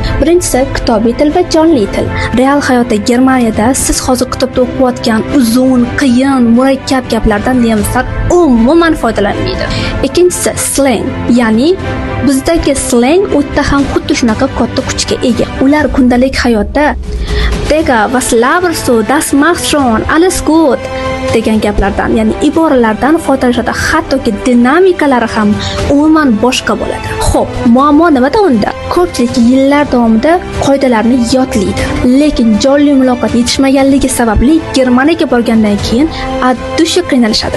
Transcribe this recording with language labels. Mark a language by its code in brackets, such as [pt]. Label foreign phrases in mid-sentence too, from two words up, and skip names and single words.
[uz] Birinchisi kitobiy til va jonli til. Real hayotda Germaniyada siz hozir kitobda o'qiyotgan uzun, qiyin, murakkab gaplardan nemislar umuman foydalanmaydi. Ikkinchisi slang, ya'ni bizdagi slang o'tda ham xuddi shunaqa katta kuchga ega. Ular kundalik hayotda Dega, [de] was laberst du? Das machst schon, alles gut [uz] degan gaplardan, ya'ni iboralardan foydalanishadi. Hattoki dinamikalari ham umuman boshqa bo'ladi. Xo'p, muammo nimada unda? Ko'pchilik yillar davomida qoidalarni yodlaydi, lekin jonli muloqot yetishmaganligi sababli Germaniyaga borgandan keyin addushi qiynalishadi.